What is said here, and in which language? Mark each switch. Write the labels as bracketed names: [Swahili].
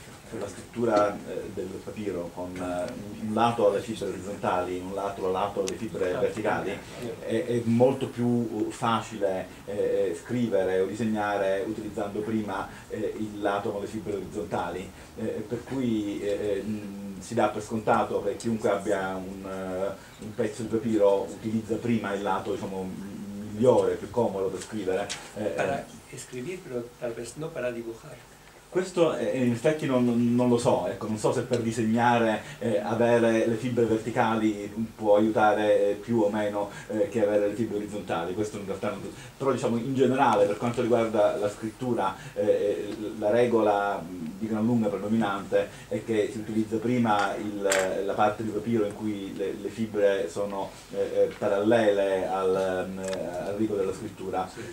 [Italian] per la scrittura del papiro con un lato alle fibre orizzontali, un lato alle fibre verticali, è molto più facile scrivere o disegnare utilizzando prima il lato con le fibre orizzontali, per cui si dà per scontato che chiunque abbia un pezzo di papiro utilizza prima il lato, diciamo, migliore, più comodo per scrivere. [Spanish] Para escribir, pero tal vez no para dibujar. [Italian] Questo in effetti non lo so, ecco, non so se per disegnare avere le fibre verticali può aiutare più o meno che avere le fibre orizzontali, questo in realtà non... Però diciamo in generale per quanto riguarda la scrittura la regola di gran lunga predominante è che si utilizza prima la parte di papiro in cui le fibre sono parallele al rigo della scrittura.